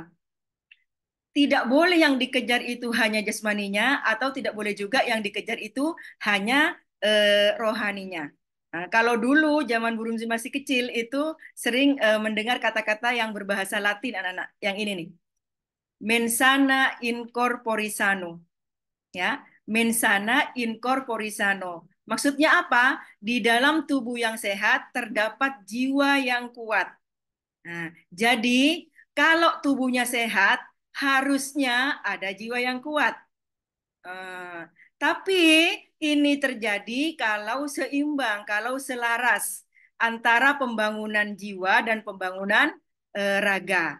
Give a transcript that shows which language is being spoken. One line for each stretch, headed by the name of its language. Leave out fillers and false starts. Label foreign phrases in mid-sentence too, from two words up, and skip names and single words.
Indonesian: Tidak boleh yang dikejar itu hanya jasmaninya, atau tidak boleh juga yang dikejar itu hanya rohaninya. Nah, kalau dulu zaman Burung masih kecil itu sering mendengar kata-kata yang berbahasa Latin anak-anak. Yang ini nih.
Latin: Mensana in corpore sano. Ya, mensana in corpore sano.
Indonesian: Maksudnya apa? Di dalam tubuh yang sehat terdapat jiwa yang kuat. Nah, jadi kalau tubuhnya sehat, harusnya ada jiwa yang kuat. Tapi ini terjadi kalau seimbang, kalau selaras antara pembangunan jiwa dan pembangunan raga.